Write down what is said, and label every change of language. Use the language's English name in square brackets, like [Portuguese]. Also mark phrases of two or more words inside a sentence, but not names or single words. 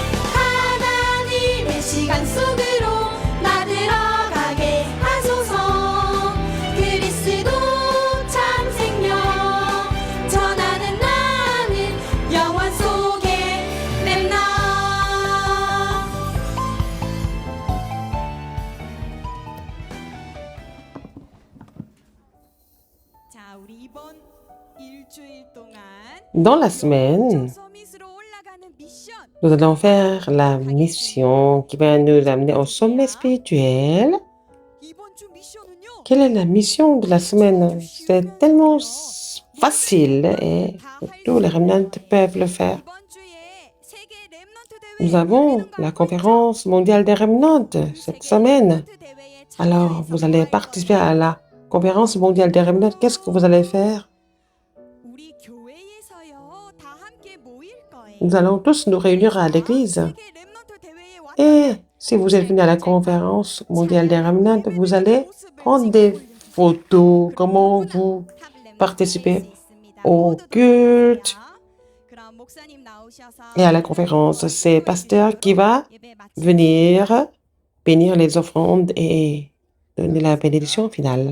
[Korean] 하나님의 시간 속으로 나 들어가게 하소서 그리스도 참 생명 전하는 나는 영원 속에 렘넌 자, 우리 이번 일주일 동안 [French] Dans la semaine, [Korean] 서밋으로 올라가는 미션 [French] nous allons faire la mission qui va nous amener au sommet spirituel. [Korean] 이번 주 미션은요. [French] Quelle est la mission de la semaine? C'est tellement facile et tous les remnants peuvent le faire. [Korean] 이번 주에 세계 렘넌트 대회 [French] Nous avons la conférence mondiale des remnants cette semaine. Alors, vous allez participer à la conférence mondiale des remnants. Qu'est-ce que vous allez faire? [Korean] 우리 교회에서요. 다 함께 모일 거예요. [French] Nous allons tous nous réunir à l'église. [Korean] 세계 렘넌트 대회에 왔다. [French] Et si vous êtes venu à la conférence mondiale des remnants, vous allez prendre des photos, comment vous participez au culte et à la conférence. C'est le pasteur qui va venir bénir les offrandes et donner la bénédiction finale.